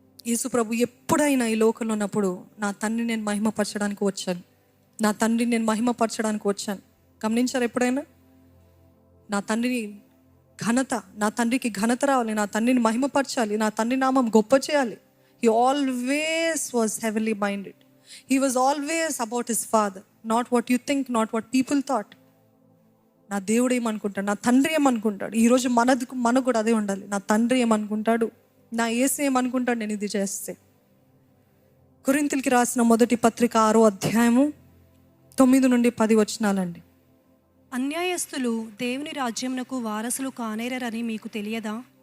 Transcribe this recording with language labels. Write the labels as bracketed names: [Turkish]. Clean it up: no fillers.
[Telugu] యేసు ప్రభు ఎప్పుడైనా ఈ లోకంలో ఉన్నప్పుడు నా తండ్రిని నేను మహిమపరచడానికి వచ్చాను, నా తండ్రిని నేను మహిమపరచడానికి వచ్చాను. గమనించారు ఎప్పుడైనా? నా తండ్రిని ఘనత, నా తండ్రికి ఘనత రావాలి, నా తండ్రిని మహిమపరచాలి, నా తండ్రి నామం గొప్ప చేయాలి. [English] He always was heavenly minded. He was always about his father, not what you think, not what people thought. [Telugu] నా దేవుడు ఏమనుకుంటాడు, నా తండ్రి ఏమనుకుంటాడు. ఈరోజు మనకు కూడా అదే ఉండాలి. నా తండ్రి ఏమనుకుంటాడు, నా యేసు ఏమనుకుంటాడు నేను ఇది చేస్తే. కొరింథీయులకు రాసిన మొదటి పత్రిక 6వ అధ్యాయము 9 నుండి 10 వచనాలండి. అన్యాయస్తులు దేవుని రాజ్యమునకు వారసులు కానేరని మీకు తెలియదా?